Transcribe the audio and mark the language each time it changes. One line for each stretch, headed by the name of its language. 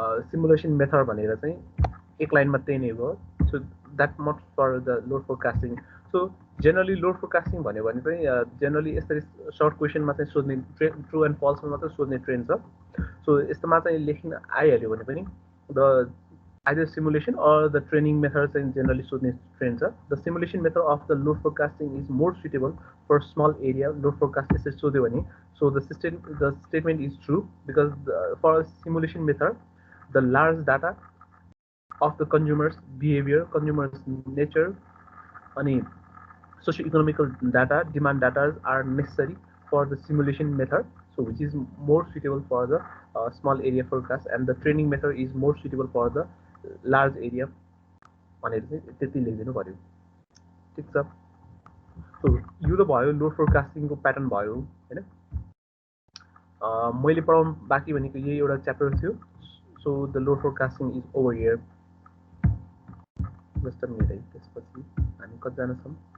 Nepali: Simulation method भनेर चाहिँ एक लाइनमा त्यही नै हो।
English: So that much for the load forecasting.
Nepali: So generally load forecasting भन्यो भने चाहिँ जेनरली यसरी सर्ट क्वेसनमा चाहिँ सोध्ने ट्रु एन्ड फल्समा मात्रै सोध्ने ट्रेन्ड छ। सो यस्तोमा चाहिँ लेख्न आइहाल्यो भने पनि
English: the either simulation or the training methods in generally
Nepali: सोध्ने ट्रेन्ड छ।
English: The simulation method of the load forecasting is more suitable for small area load forecast
Nepali: यसरी सोध्यो भने
English: so the statement is true because for a simulation method the large data of the consumers behavior, consumers nature अनि socio-economical data, demand data are necessary for the simulation method, so which is more suitable for the small area forecast, and the training method is more suitable for the large area
Nepali: भनेर चाहिँ त्यति लेखिदिनु पर्यो। ठिक छ। So यो त भयो लोड फोरकास्टिङको प्याटर्न भयो हैन। मैले पढाउनु बाँकी भनेको यही एउटा च्याप्टर थियो।
English: So the load forecasting is over here.
Nepali: Just a minute है, त्यसपछि हामी कतिजना छौँ?